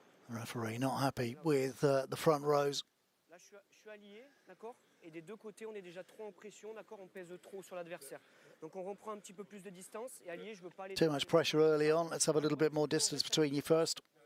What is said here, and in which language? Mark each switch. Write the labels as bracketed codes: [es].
[en] Referee not happy with the front rows. [fr] Là, je suis allié, d'accord? Et des deux côtés, on est déjà trop en pression, d'accord? On pèse trop sur l'adversaire. Donc on reprend un petit peu plus de distance. Et allié, je veux pas aller. [en] Too much pressure early on. Let's have a little bit more distance between you first.